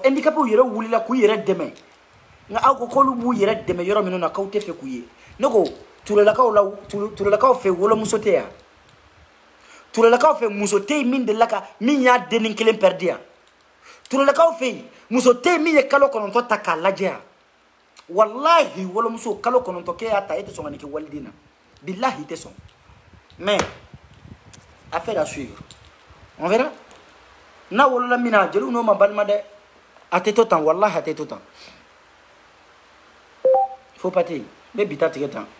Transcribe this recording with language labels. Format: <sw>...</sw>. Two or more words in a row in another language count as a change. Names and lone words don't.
<bm>handicapés yɛrɛ wulila k'u yɛrɛ dɛmɛ nka aw ko k'olu b'u yɛrɛ dɛmɛ yɔrɔ minnu na k'aw tɛ fɛ k'u ye ne ko turelakaw fɛ wolomuso tɛ yan turelakaw fɛ muso tɛ yen min delila ka min y'a denni kelen pɛridi yan turelakaw fɛ yen muso tɛ yen min ye kalo 9 ta k'a lajɛ yan walahi wolomuso kalo 9 k'e y'a ta e tɛ sɔn ka nin kɛ waliden na bilahi i tɛ sɔn</bm> <fr>mais affaire à suivre on verra</fr> <bm>n'a wolola min na jeliw n'o ma balima dɛ a tɛ to tan walahi a tɛ to tan</bm> <fr>faut pas</fr> <bm>ten n bɛ bi ta tigɛ tan</bm>